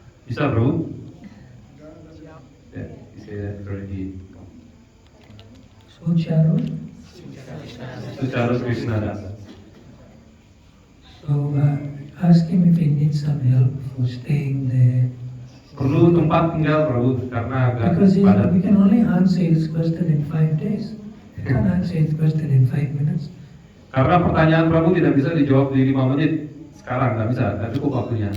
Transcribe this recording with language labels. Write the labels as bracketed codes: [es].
[id] Bisa bro? Ya, bisa already. Sucharu. Sucharu Krishna Dasa. [en] So ask him if he needs some help for staying there. [id] Perlu tempat tinggal bro, karena agak [en] Because [id] padat. [en] we can only answer his question in 5 days. We can't answer his question in 5 minutes. [id] Karena pertanyaan Prabu tidak bisa dijawab di 5 menit. Sekarang nggak bisa, nggak cukup waktunya.